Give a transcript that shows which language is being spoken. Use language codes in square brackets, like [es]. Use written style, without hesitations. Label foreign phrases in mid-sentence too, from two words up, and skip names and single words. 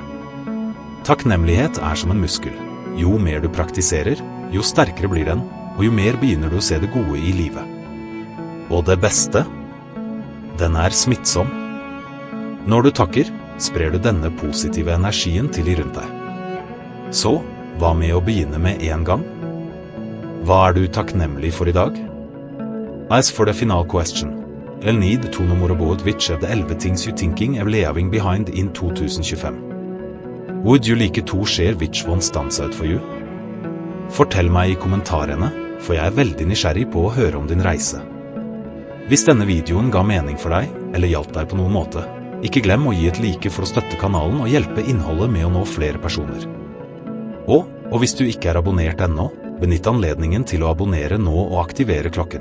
[no] Takknemlighet er som en muskel. Jo mer du praktiserer, jo sterkere blir den, og jo mer begynner du å se det gode i livet. Og det beste? Den er smittsom. Når du takker, sprer du denne positive energien til de rundt deg. Så, Hva med å begynne med en gang? Hva du takknemlig for I dag? [en] As for the final question, I'll need to know more about which of the 11 things you thinking of leaving behind in 2025. Would you like to share which one stands out for you? [no] Fortell meg I kommentarene, for jeg veldig nysgjerrig på å høre om din reise. Hvis denne videoen ga mening for deg, eller hjalp deg på noen måte, ikke glem å gi et like for å støtte kanalen og hjelpe innholdet med å nå flere personer. Og hvis du ikke abonnert ennå, benytt anledningen til å abonnere nå og aktivere klokken.